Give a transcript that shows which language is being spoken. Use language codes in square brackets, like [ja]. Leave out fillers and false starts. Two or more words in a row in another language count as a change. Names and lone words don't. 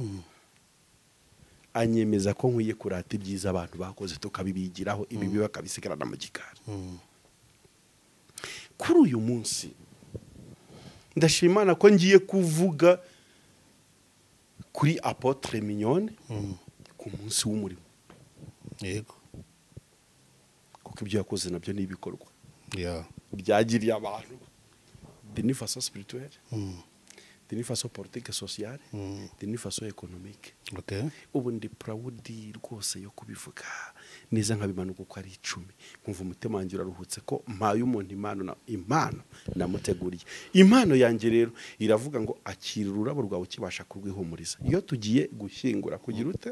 [rw] anyemeza ko nkwiye kurata ibyiza abantu bakoze tukabibigiraho ibibi bakabisigarana mu gikari kuri uyu munsi ndashimana ko ngiye kuvuga kuri Apotre Mignone ku munsi w'umurimo yego kuko ibyo yakoze nabyo ni ibikorwa byagiriye abantu [fr] d'une façon spirituelle d'une façon politique sociale d'une façon économique [rw] ubu ndi proud rwose yo kubivuga neza nkabimanuka uko ari 10 nkumva umutima wanjye uraruhutse ko mpaye umuntu impano namuteguriye impano yanjye rero iravuga ngo akira ururabo rwawe kibasha kurwihumuriza iyo tugiye gushyingura kugira ute